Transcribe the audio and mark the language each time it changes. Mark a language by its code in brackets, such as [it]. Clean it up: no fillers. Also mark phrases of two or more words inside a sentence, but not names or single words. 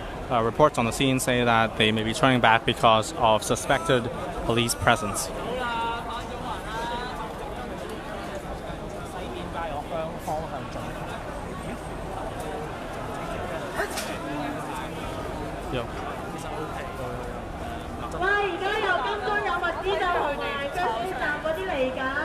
[en] reports on the scene say that they may be turning back because of suspected police presence. Yo. [yue] 喂，而家由金鐘有物資站同埋張水站嗰啲嚟緊。